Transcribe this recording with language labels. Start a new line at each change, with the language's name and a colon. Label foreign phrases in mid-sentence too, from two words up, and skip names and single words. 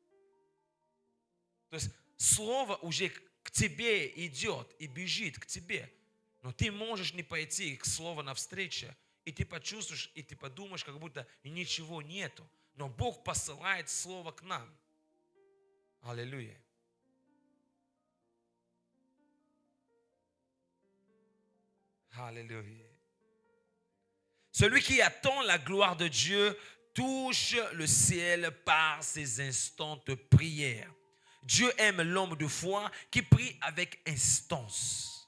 Russian: То есть слово уже к тебе идет и бежит к тебе. Но ты можешь не пойти к слову навстречу, и ты почувствуешь, и ты подумаешь, как будто ничего нету. Но Бог посылает слово к нам. Аллилуйя.
French: Alléluia. Celui qui attend la gloire de Dieu touche le ciel par ses instants de prière. Dieu aime l'homme de foi qui prie avec instance.